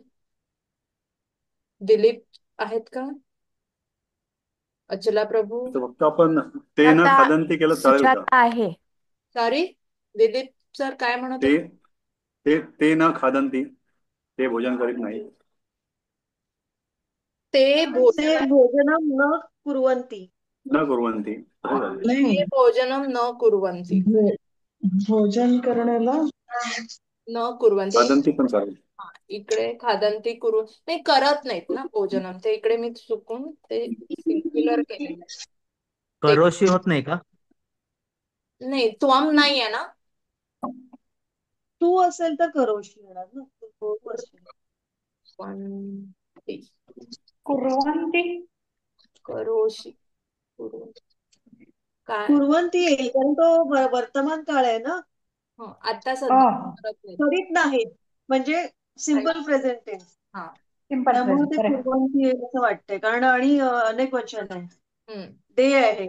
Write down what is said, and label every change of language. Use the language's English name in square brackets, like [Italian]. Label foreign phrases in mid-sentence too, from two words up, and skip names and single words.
[Marathi] दिलीप आहेत का? अचला प्रभू? तर फक्त आपण ते न आता खादंती केलं चालेल का? सुजाता आहे. सॉरी, दिलीप सर काय म्हणत ते होते? ते न खादंती, ते भोजन करीत नाही. ते ते भोजन [Sanskrit] भोजनम न कुर्वन्ति. न कुर्वन्ति [Marathi] असं झालं. नाही [Sanskrit] ते भोजनम न कुर्वन्ति. [Marathi] भो- भोजन करण्याला [Sanskrit] न कुर्वन्ति. [Marathi] खादंती पण चालेल. हा, इकडे [Sanskrit] खादंती कुरु [Marathi] नाही, करत नाहीत ना भोजनम. ते इकडे मी चुकून ते सिंग्युलर केलेलं आहे. ते करोशी होत नाही का? नाही, त्वम नाही आहे ना. तू असेल तर करोशी येणार ना, तू असेल. [Sanskrit] कुर्वन्ति, कुर्वन्ति करोशी, कुरु काय? [Marathi] कुर्वन्ति येईल कारण तो वर्तमान काळ आहे ना, आता हो सध्या हो करत नाही. करीत नाही म्हणजे [English] simple present tense. [Marathi] हा. सिंपल त्यामुळे प्रेझेंट ते करेक्ट. कुर्वन्ति येईल असं वाटतंय कारण आणि अनेक वचन आहे, हम्म, ते आहे.